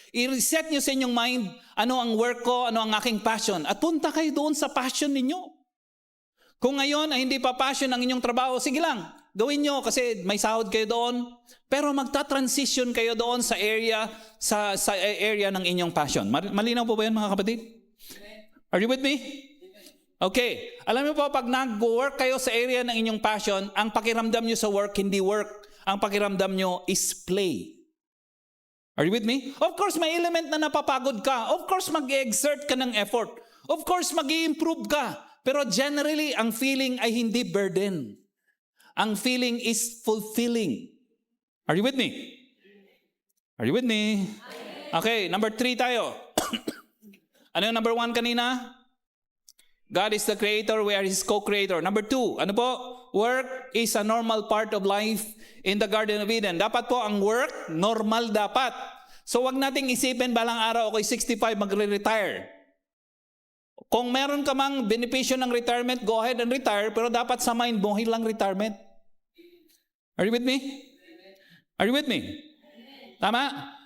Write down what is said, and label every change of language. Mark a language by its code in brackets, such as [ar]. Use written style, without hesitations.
[tl] I-reset nyo sa inyong mind, ano ang work ko, ano ang aking passion. At punta kayo doon sa passion ninyo. Kung ngayon ay hindi pa passion ang inyong trabaho, sige lang, gawin nyo kasi may sahod kayo doon. Pero magta-transition kayo doon sa area ng inyong passion. Malinaw po ba yan mga kapatid? [en] Are you with me? Okay. [tl] Alam niyo po, pag nag-work kayo sa area ng inyong passion, ang pakiramdam nyo sa work, hindi work. Ang pakiramdam nyo is play. [en] Are you with me? Of course, [tl] may element na napapagod ka. [en] Of course, [tl] mag-exert ka ng effort. Of course, mag-i-improve ka. Pero generally, ang feeling ay hindi burden. Ang feeling is fulfilling. [en] Are you with me? Are you with me? Okay, number 3 tayo. [tl] Ano yung number 1 kanina? [en] God is the creator, we are His co-creator. [tl] Number 2, ano po? [en] Work is a normal part of life in the Garden of Eden. [tl] Dapat po ang work, normal dapat. So wag nating isipin balang araw, okay, 65, magre-retire. Kung meron ka mang benepisyo ng retirement, [en] go ahead and retire, [tl] pero dapat sa mind mo, lang retirement. [en] Are you with me? [tl] Are you with me? Tama?